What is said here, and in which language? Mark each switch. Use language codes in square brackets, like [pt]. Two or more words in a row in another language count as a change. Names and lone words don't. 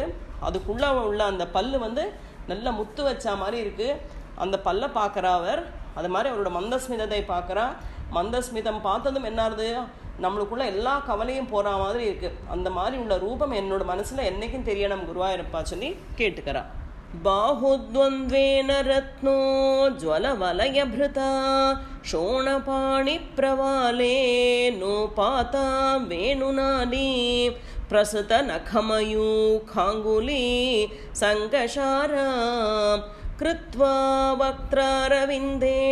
[ta] அதுக்குள்ளே உள்ள அந்த பல்லு வந்து நல்ல முத்து வச்சா மாதிரி இருக்குது. அந்த பல்லை பார்க்குறா அவர். அது மாதிரி அவரோட மந்தஸ்மிதத்தை பார்க்குறா. மந்தஸ்மிதம் பார்த்ததும் என்னாருது, நம்மளுக்குள்ள எல்லா கவலையும் போகிற மாதிரி இருக்குது. அந்த மாதிரி உள்ள ரூபம் என்னோட மனசில் என்றைக்கும் தெரியணும் குருவாயிருப்பா சொல்லி கேட்டுக்கிறா. [sa] बाहुद्वन्द्वेन रत्नो ज्वलवलयभृता शोणपाणिप्रवाले नोपाता वेणुनाली प्रसृतनखमयूखाङ्गुली सङ्गशारा कृत्वा वक्त्रारविन्दे